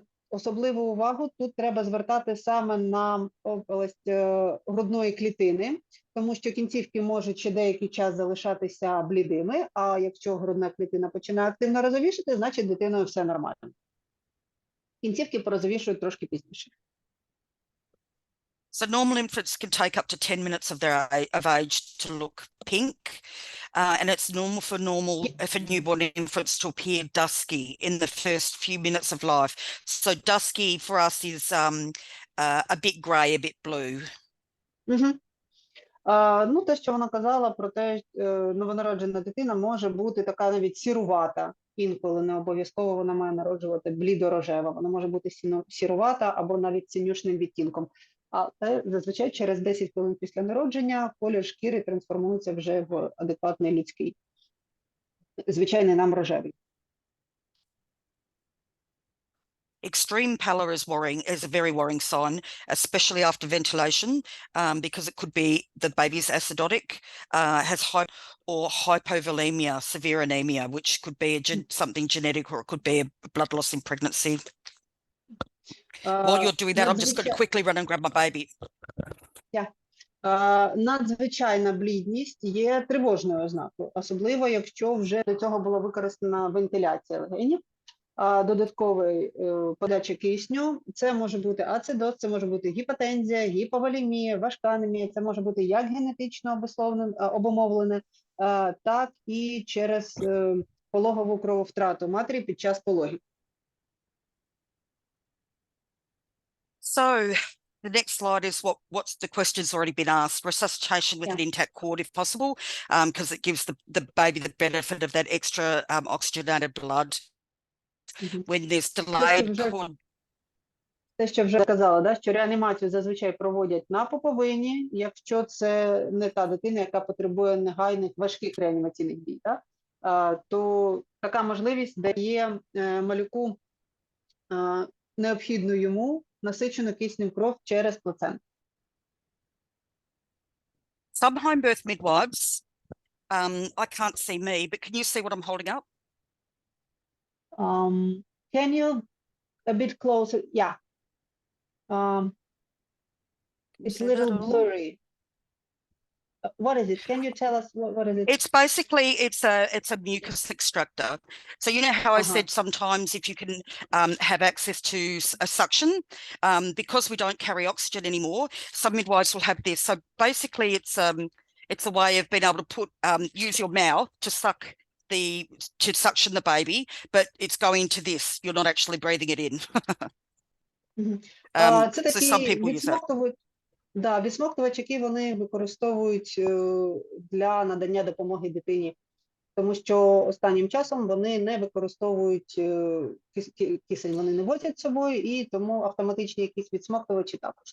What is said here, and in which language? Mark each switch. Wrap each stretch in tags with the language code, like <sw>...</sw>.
<uk>Особливу увагу тут треба звертати саме на область грудної клітини, тому що кінцівки можуть ще деякий час залишатися блідими, а якщо грудна клітина починає активно розовішати, значить дитиною все нормально. Кінцівки порозовішують трошки пізніше.</uk> <en>So normal infants can take up to 10 minutes of age to look pink, and it's normal for newborn infants to appear dusky in the first few minutes of life. So dusky for us is a bit grey, a bit blue.</en> <uk>Те, що вона казала про те, новонароджена дитина може бути така навіть сірувата. Інколи не обов'язково вона має народжувати блідо-рожева. Вона може бути сірувата або навіть синюшним відтінком. Але зазвичай через 10 хвилин після народження колір шкіри трансформується вже в адекватний людський. Звичайний нам рожевий.</uk> <en>Extreme pallor is a very worrying sign, especially after ventilation, because it could be the baby's acidotic, has or hypovolemia, severe anemia, which could be something genetic, or it could be a blood loss in pregnancy. While you're doing that, I'm just going to quickly run and grab my baby.</en> <uk>Надзвичайна блідність є тривожною ознакою, особливо якщо вже до цього була використана вентиляція легенів, додаткової подачі кисню. Це може бути ацидоз, це може бути гіпотензія, гіповолемія, важка анемія, це може бути як генетично обумовлене, так і через пологову крововтрату матері під час пологів.</uk> <en>So the next slide is what's the question's already been asked. Resuscitation with an intact cord if possible, because it gives the baby the benefit of that extra oxygenated blood. When there's delayed cord.</en> <uk>Те, що вже сказала, да, що реанімацію зазвичай проводять на пуповині, якщо це не та дитина, яка потребує негайних важких реанімаційних дій, да, то така можливість дає малюку необхідну йому насичену киснем кров через плаценту.</uk> <en>Some home birth midwives, I can't see me, but can you see what I'm holding up? Can you a bit closer? Yeah. It's a little blurry. What is it? Can you tell us what is it? It's basically, it's a mucus extractor. So you know how I said sometimes if you can have access to a suction, because we don't carry oxygen anymore, some midwives will have this. So basically it's a way of being able to use your mouth to suction the baby, but it's going to this. You're not actually breathing it in.</en> <uk>Це</uk> <en>so some</en> <uk>такі</uk> <en>people use that.</en> <uk>відсмоктувач, які вони використовують для надання допомоги дитині, тому що останнім часом вони не використовують кисень, вони не возять з собою, і тому автоматичні якісь відсмоктувачі також.</uk>